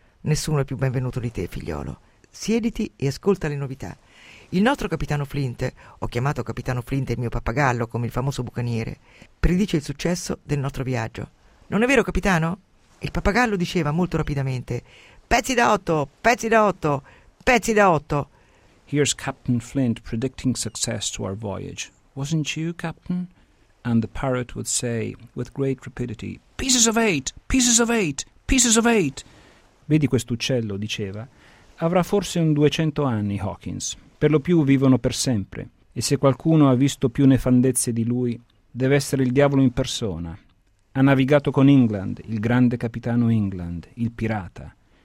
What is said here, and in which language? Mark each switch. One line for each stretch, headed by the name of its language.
Italian: Nessuno è più benvenuto di te, figliolo. Siediti e ascolta le novità. Il nostro capitano Flint, ho chiamato capitano Flint il mio pappagallo come il famoso bucaniere, predice il successo del nostro viaggio. Non è vero, capitano?» Il pappagallo diceva molto rapidamente: pezzi da otto, pezzi da otto, pezzi da otto.
English: Here's Captain Flint predicting success to our voyage. Wasn't you, Captain? And the parrot would say with great rapidity: pieces of eight, pieces of eight, pieces of eight.
Italian: Vedi quest'uccello, diceva, avrà forse un 200 anni, Hawkins. Per lo più vivono per sempre, e se qualcuno ha visto più nefandezze di lui, deve essere il diavolo in persona. Ha navigato con England, il grande capitano England, il pirata.